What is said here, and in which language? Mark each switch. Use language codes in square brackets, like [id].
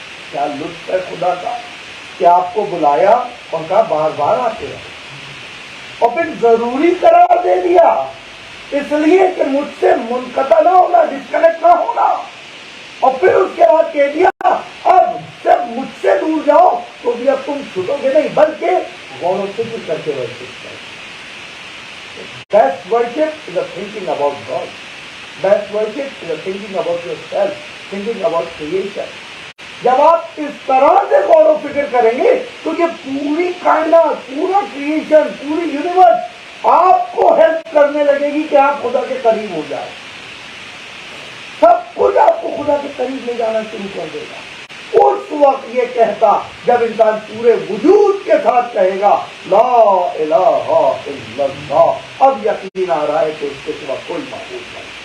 [ur] کیا لطف ہے خدا کا کہ آپ کو بلایا اور کہا بار بار آتے ہیں, اور پھر ضروری قرار دے دیا اس لیے کہ مجھ سے منقطع نہ ہونا, ڈسکنیکٹ نہ ہونا. اور پھر اس کے بعد کہہ دیا اب جب مجھ سے دور جاؤ تو بھی اب تم چھوٹو گے نہیں بلکہ غور و فکر کر کے ورشپ کرو. [en] Best worship is a thinking about God. Best worship is a thinking about yourself, thinking about creation. [ur] جب آپ اس طرح سے غور و فکر کریں گے تو یہ پوری کائنات, پورا کریشن, پوری یونیورس آپ کو ہیلپ کرنے لگے گی کہ آپ خدا کے قریب ہو جائیں. سب کچھ آپ کو خدا کے قریب لے جانا شروع کر دے گا. اس وقت یہ کہتا جب انسان پورے وجود کے ساتھ کہے گا لا الہ الا اللہ, اب یقین آ رہا ہے کہ اس کے سوا کوئی معبود نہیں.